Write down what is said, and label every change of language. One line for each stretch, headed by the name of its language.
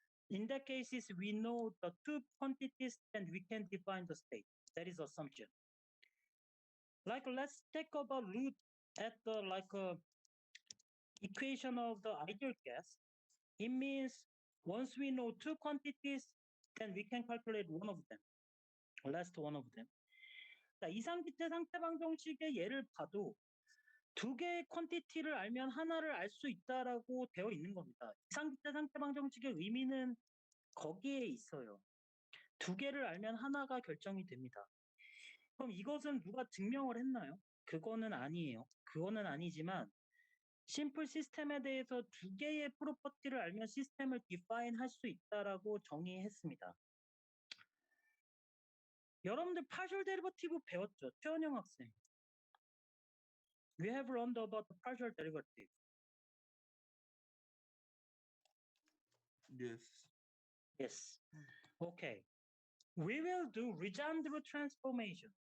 English: In that cases, we know the two quantities and we can define the state. That is assumption. Like let's take about root at the equation of the ideal gas. It means Once we know two quantities, then we can calculate one of them. Last one of them.
Korean: 자, 이상기태 상태방정식의 예를 봐도 두 개의 퀀티티를 알면 하나를 알 수 있다라고 되어 있는 겁니다. 이상기태 상태방정식의 의미는 거기에 있어요. 두 개를 알면 하나가 결정이 됩니다. 그럼 이것은 누가 증명을 했나요? 그거는 아니에요. 그거는 아니지만 심플 시스템에 대해서 두 개의 프로퍼티를 알면 시스템을 디파인 할 수 있다라고 정의했습니다. 여러분들 partial derivative 배웠죠? 최원영 학생.
English: We have learned about the partial derivative. Yes. Yes. Okay. We will do Legendre transformation.